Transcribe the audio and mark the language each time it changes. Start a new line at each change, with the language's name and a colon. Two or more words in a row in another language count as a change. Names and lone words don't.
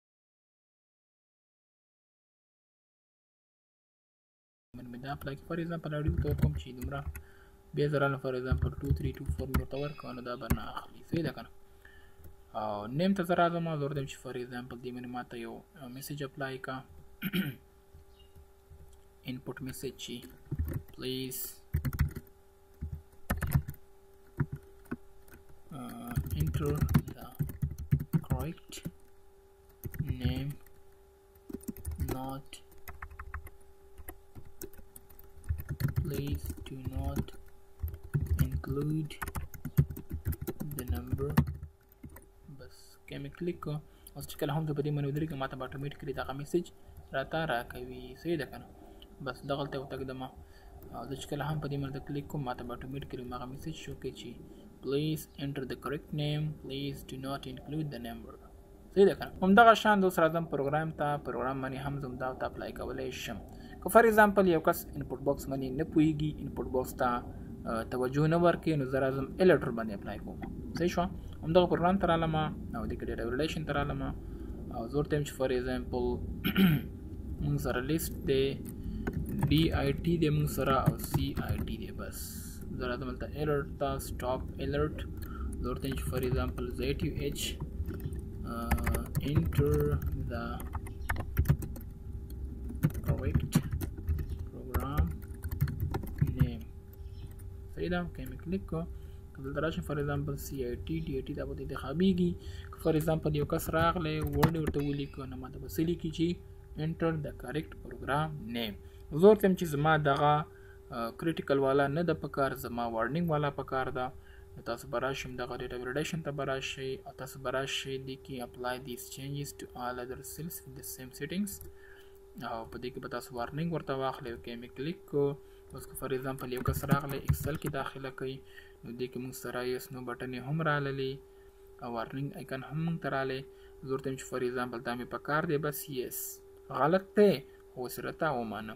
Pashto: مې دا اپلای کړي
English: for example
Pashto: اډیو ته ورکوم چې دومره بیا زه راغلم فار ایگزامپل 2 3 2 4 مې ورته ورکړه نو دا به نه اخلي. صحیح ده که نه. او نیم ته زه راځم زه ورته وایم چې
English: for example
Pashto: دې باندې ماته یو میسج اپلای کړه
English: input message please enter the correct name not please do not include the number.
Pashto: بس که مې کلیک کړه اوس چې کله هم زه په دې باندې ودرېږم ماته به اټومیټیکلي دغه میسج راته راکوي. صحیح ده که نه. بس دغلته وتږدم او زه چې کله هم په دې باندې کلیک کوم ماته به اټومیټیکلي هماغه میسج شو کوي چې
English: please enter the correct name please do not include the number.
Pashto: صحیح ده که نه. همدغه شان اوس راځم پروګرام ته. پروګرام باندې هم زه همدا ورته اپلای کولی شم. که
English: for example
Pashto: یو کس
English: input box
Pashto: باندې نه پوهېږي
English: input box
Pashto: ته توجه نه ورکوي نو زه راځم ایلیټر باندې اپلای کوم. صحیح شوه. همدغه پروګرام ته رالم او دې کې
English: data validation
Pashto: ته رالم او زه ورته وایم چې
English: for example
Pashto: موږ سره لیسټ دی DIT دی موږ سره او CIT دی. بس زه راځم هلته ایلرټ ته
English: stop alert
Pashto: زه ورته وایم چې
English: for example
Pashto: ZUH
English: enter the correct program name.
Pashto: صحیح ده. که مې کلیک کړو که دلته راشم
English: for example
Pashto: CIT DIT دا به انتخابېږي. که
English: for example
Pashto: یو کس راغلی ورډ ورته ولیکه نو ماته به څه لیکي چې
English: enter the correct program name.
Pashto: زه ورته وایم چې زما دغه کریټیکل والا نه ده پکار زما وارنینګ والا پکار ده. نو تاسو به راشئ دغه
English: data validation
Pashto: ته به راشئ او تاسو به راشئ دې کې
English: apply these changes to all other cells with the same settings
Pashto: او په دې کې به تاسو وارنینګ ورته واخلئ. اوکې مې کلیک کړو. اوس که
English: for example
Pashto: یو کس راغلی ایکسل کې داخله کوي نو دې کې موږ سره
English: yes no button
Pashto: یې هم راغلی او وارنینګ ایکن هم موږ ته راغلی. زه ورته وایم چې
English: for example
Pashto: دا مې پکار دی بس یس غلط دی خو سره تا ومانه.